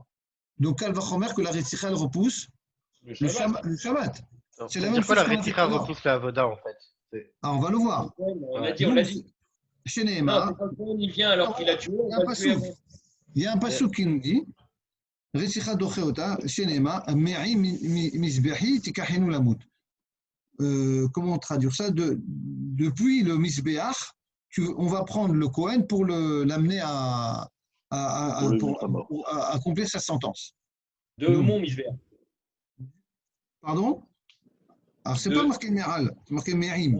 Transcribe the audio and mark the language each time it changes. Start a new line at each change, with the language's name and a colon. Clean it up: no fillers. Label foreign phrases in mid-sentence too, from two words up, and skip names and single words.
French: Donc, elle va remettre que la Retzicha, elle repousse le Shabbat. C'est la même chose. La Retzicha repousse la Avoda, en fait. Ah, on va le voir. On l'a dit. Chez Nehemar, il vient alors qu'il a tué. Il y a un passouk qui nous dit
Hebrew: רציחה דוחה עבודה,
French: chez Nehemar,
Hebrew: מעם מזבחי תקחנו למות.
French: Comment traduire ça? Depuis le misbeach, on va prendre le Kohen pour l'amener à accomplir sa sentence. De mon misbeach. Pardon? Alors, c'est pas marqué Me'al, c'est marqué Me'im.